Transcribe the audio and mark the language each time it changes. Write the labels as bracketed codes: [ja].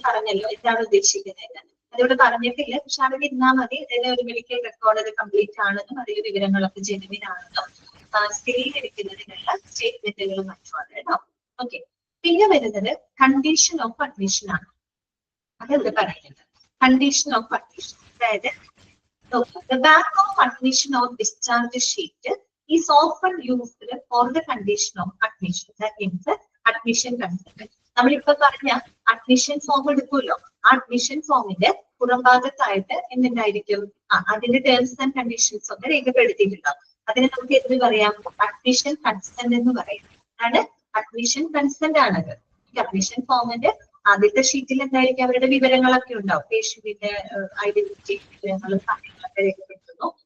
[ml] ഞാൻ പറഞ്ഞല്ലോ എന്താണ് ഉദ്ദേശിക്കുന്നത്, അതിവിടെ പറഞ്ഞിട്ടില്ല, പക്ഷെ അവിടെ ഇരുന്നാൽ മതി. അതായത് ഒരു മെഡിക്കൽ റെക്കോർഡ് അത് കംപ്ലീറ്റ് ആണെന്നും അതിലെ വിവരങ്ങളൊക്കെ ജെനുവിൻ ആണെന്നും സ്ഥിരീകരിക്കുന്നതിനുള്ള സ്റ്റേറ്റ്മെന്റുകളും മറ്റുമാണ് കേട്ടോ. ഓക്കെ, പിന്നെ വരുന്നത് കണ്ടീഷൻ ഓഫ് അഡ്മിഷൻ ആണ്. അതെന്ത് പറയുന്നത്? [en] Condition of admission, അതായത് the back of admission or discharge sheet is often used for the condition of admission. That means admission consent. [ml] നമ്മളിപ്പോ പറഞ്ഞ അഡ്മിഷൻ ഫോം എടുക്കുമല്ലോ, ആ അഡ്മിഷൻ ഫോമിന്റെ പുറംഭാഗത്തായിട്ട് എന്തുണ്ടായിരിക്കും? അതിന്റെ ടേംസ് ആൻഡ് കണ്ടീഷൻസ് ഒക്കെ രേഖപ്പെടുത്തിയിട്ടുണ്ടാവും. അതിനെ നമുക്ക് എന്ത് പറയാം? അഡ്മിഷൻ കൺസെന്റ് എന്ന് പറയും. അതാണ് അഡ്മിഷൻ കൺസെന്റ് ആണത്. അഡ്മിഷൻ ഫോമിന്റെ ആദ്യത്തെ ഷീറ്റിൽ എന്തായിരിക്കും? അവരുടെ വിവരങ്ങളൊക്കെ ഉണ്ടാവും, പേഷ്യന്റിന്റെ ഐഡന്റിറ്റി വിവരങ്ങളും കാര്യങ്ങളൊക്കെ രേഖപ്പെടുത്തുന്നു.